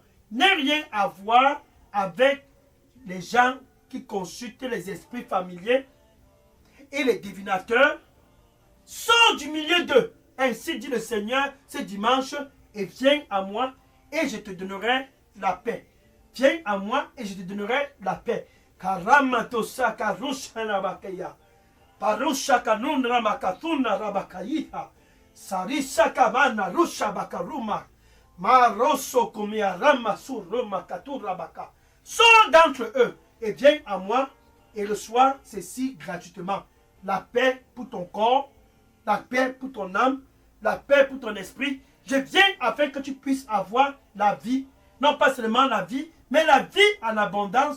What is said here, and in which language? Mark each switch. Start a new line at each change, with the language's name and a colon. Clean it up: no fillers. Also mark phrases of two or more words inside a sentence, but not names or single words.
French: N'a rien à voir avec les gens qui consultent les esprits familiers et les divinateurs. Sors du milieu d'eux, ainsi dit le Seigneur ce dimanche, et viens à moi et je te donnerai la paix. Viens à moi et je te donnerai la paix. Karamatosa karusha rabakaya. Parusha kanunra makatuna rabakaiha. Sarisa kamana rusha bakaruma. Maroso kumia rama suruma katura baka. Sors d'entre eux et viens à moi et reçois ceci gratuitement. La paix pour ton corps, la paix pour ton âme, la paix pour ton esprit. Je viens afin que tu puisses avoir la vie. Non pas seulement la vie, mais la vie en abondance.